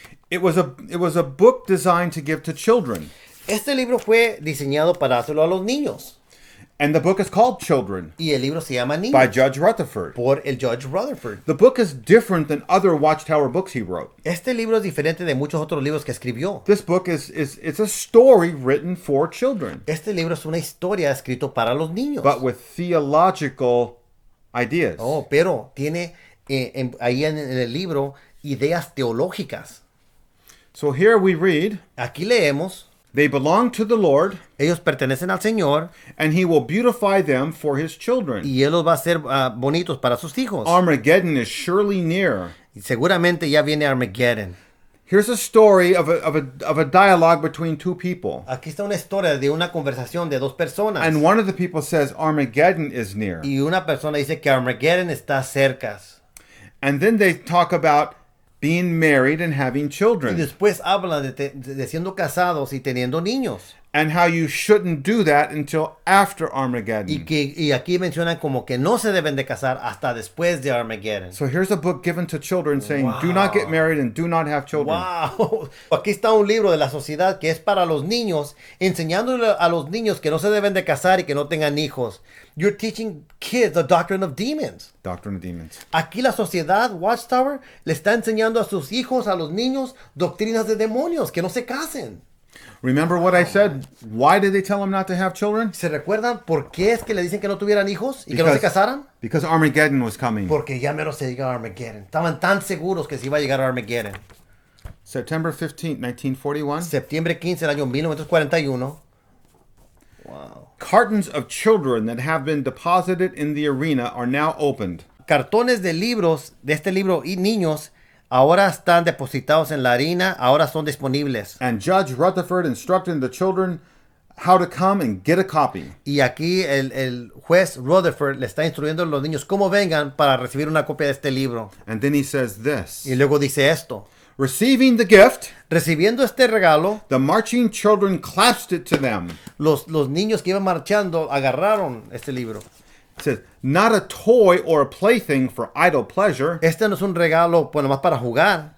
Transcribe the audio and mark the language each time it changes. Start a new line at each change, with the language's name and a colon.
English: It was a book designed to give to children.
Spanish: Este libro fue diseñado para dárselo a los niños.
English: And the book is called Children
Spanish: Y el libro se llama Niños.
English: by Judge Rutherford.
Spanish: Por el Judge Rutherford.
English: The book is different than other Watchtower books he wrote.
Spanish: Este libro es diferente de muchos otros libros que escribió.
English: This book it's a story written for children,
Spanish: Este libro es una historia escrito para los niños.
English: but with theological ideas.
Spanish: Oh, pero tiene ahí en el libro ideas teológicas.
English: So here we read,
Spanish: Aquí leemos,
English: they belong to the Lord,
Spanish: ellos pertenecen al Señor
English: and he will beautify them for his children.
Spanish: y Él los va a hacer bonitos para sus hijos.
English: Armageddon is surely near.
Spanish: Y seguramente ya viene Armageddon.
English: Here's a story of a dialogue between two people.
Spanish: Aquí está una historia de una conversación de dos personas.
English: And one of the people says Armageddon is near.
Spanish: Y una persona dice que Armageddon está cerca.
English: And then they talk about being married and having
Spanish: Y
English: children.
Spanish: después hablan de siendo casados y teniendo niños.
English: And how you shouldn't do that until after Armageddon.
Spanish: Y aquí mencionan como que no se deben de casar hasta después de Armageddon.
English: So here's a book given to children saying, do not get married and do not have children. Wow.
Spanish: Aquí está un libro de la sociedad que es para los niños, enseñándole a los niños que no se deben de casar y que no tengan hijos.
English: You're teaching kids the doctrine of demons. Doctrine of Demons.
Spanish: Aquí la sociedad, Watchtower, le está enseñando a sus hijos, a los niños, doctrinas de demonios, que no se casen.
English: Remember what I said? Why did they tell him not to have children?
Spanish: ¿Se recuerdan por qué es que le dicen que no tuvieran hijos y que no se casaran?
English: Because Armageddon was coming.
Spanish: Porque ya menos se llega a Armageddon. Estaban tan seguros que se iba a llegar a Armageddon.
English: September 15th, 1941.
Spanish: Septiembre 15 del año 1941. Wow.
English: Cartons of children that have been deposited in the arena are now opened.
Spanish: Cartones de libros, de este libro y niños, ahora están depositados en la harina, ahora son disponibles.
English: And Judge Rutherford instructed the children how to come and get a copy.
Spanish: Y aquí el juez Rutherford le está instruyendo a los niños cómo vengan para recibir una copia de este libro.
English: And then he says this.
Spanish: Y luego dice esto.
English: Receiving the gift,
Spanish: recibiendo este regalo,
English: the marching children clasped it to them.
Spanish: Los niños que iban marchando agarraron este libro.
English: It says, not a toy or a plaything for idle pleasure.
Spanish: Este no es un regalo pues nomás para jugar.